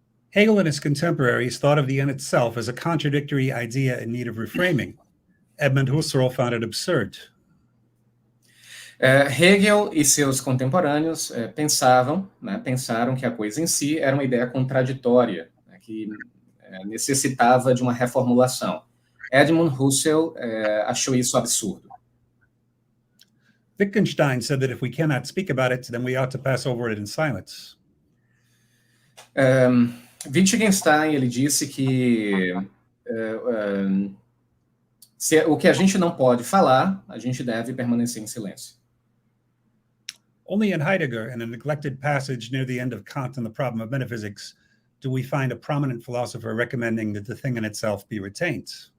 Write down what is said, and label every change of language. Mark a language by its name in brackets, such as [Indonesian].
[English] Hegel and his contemporaries thought of the end itself as a contradictory idea in need of reframing. Edmund Husserl found it absurd. [Portuguese] Hegel e seus contemporâneos pensaram que a coisa em si era uma ideia contraditória, né, que necessitava de uma reformulação. Edmund Husserl achou isso absurdo. [English] Wittgenstein said that if we cannot speak about it, then we ought to pass over it in silence. [Portuguese] Wittgenstein, ele disse que o que a gente não pode falar, a gente deve permanecer em silêncio. [English] Only in Heidegger, in a neglected passage near the end of Kant and the Problem of Metaphysics, do we find a prominent philosopher recommending that the thing in itself be retained.